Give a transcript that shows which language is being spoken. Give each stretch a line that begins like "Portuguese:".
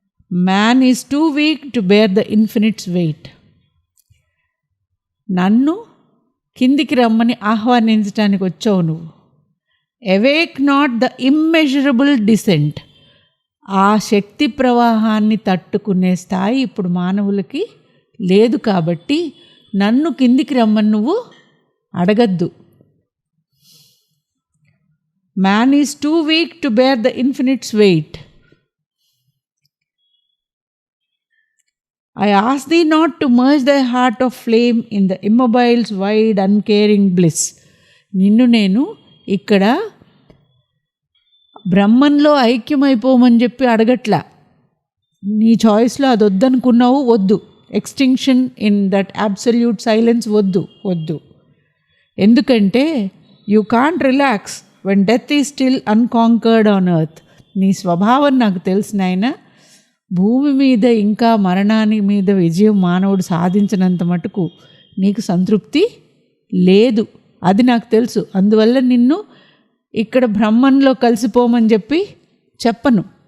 English: Man is too weak to bear the infinite's weight.
Telugu: నన్ను కిందికి రమ్మని ఆహ్వానించడానికి వచ్చావు నువ్వు.
English: Awake not the immeasurable descent.
Telugu: ఆ శక్తి ప్రవాహాన్ని తట్టుకునే స్థాయి ఇప్పుడు మానవులకి లేదు కాబట్టి నన్ను కిందికి రమ్మని నువ్వు అడగద్దు.
English: Man is too weak to bear the infinite's weight. I ask thee not to merge thy heart of flame in the immobile's wide uncaring bliss.
Telugu: నిన్ను నేను ఇక్కడ బ్రహ్మంలో ఐక్యమైపోమని చెప్పి అడగట్లా. నీ చాయిస్లో అది వద్దనుకున్నావు, వద్దు.
English: extinction in that absolute silence
Telugu: వద్దు. ఎందుకంటే
English: You can't relax when death is still unconquered on earth.
Telugu: నీ స్వభావం నాకు తెలిసిన ఆయన, భూమి మీద ఇంకా మరణాన్ని మీద విజయం మానవుడు సాధించినంత మటుకు నీకు సంతృప్తి లేదు, అది నాకు తెలుసు. అందువల్ల నిన్ను ఇక్కడ బ్రహ్మంలో కలిసిపోమని చెప్పను.